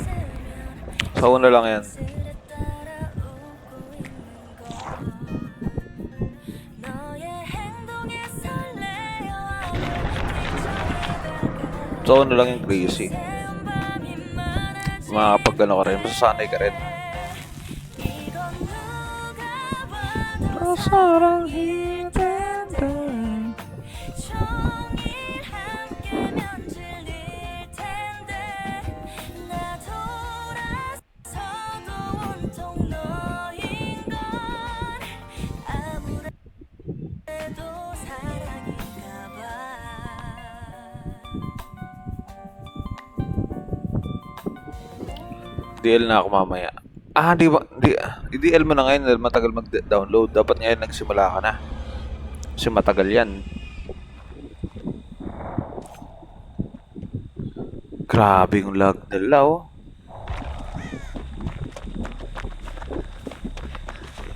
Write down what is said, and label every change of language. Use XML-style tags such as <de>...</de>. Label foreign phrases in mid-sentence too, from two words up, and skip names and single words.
<tl>Sa una lang yan. Sa una lang yung crazy. Makakapag ka rin, masasanay ka rin.</tl> <ko>사랑 힘든데 종일 함께면 질릴 텐데 나 돌아서도 온통 너인 건 아무래도 사랑인가 봐.</ko> <tl>DL na ako mamaya. Di ba? I-DL mo na ngayon dahil matagal mag-download. Dapat ngayon nagsimula ka na. Kasi matagal yan. Grabe yung lag nila, oh.</tl>